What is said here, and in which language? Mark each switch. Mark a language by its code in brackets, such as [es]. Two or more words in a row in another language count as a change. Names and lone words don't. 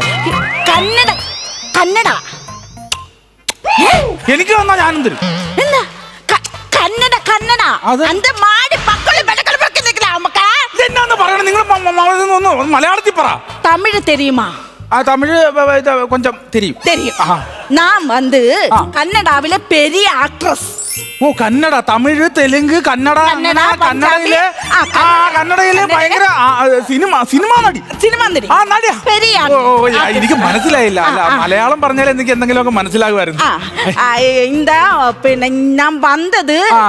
[ml] കന്നഡ കന്നഡ എനിക്ക് വന്നാ ഞാനും തരും. എന്താ കന്നഡ കന്നഡ അന്ത മാടി പക്കല് ബടക്കല് ബടക്കല് നമുക്ക് എന്നാന്ന് പറയണേ നിങ്ങൾ? മലയാളത്തിൽ പറ. [ta] തമിഴ് தெரியுமா? தமிழ் கொஞ்சம் தெரியும். நான் வந்து கன்னடாவில பெரிய ஆக்ட்ரஸ். [ml] ഓ കന്നഡ, തമിഴ്, തെലുങ്ക്, കന്നഡ. കന്നഡയിലെ കന്നഡയിലെ ഭയങ്കര സിനിമ നടി. ആ നടിയാ? എനിക്ക് മനസ്സിലായില്ല. അല്ല മലയാളം പറഞ്ഞാൽ എനിക്ക് എന്തെങ്കിലുമൊക്കെ മനസ്സിലാകുമായിരുന്നു. പിന്നെ ഞാൻ വന്നത്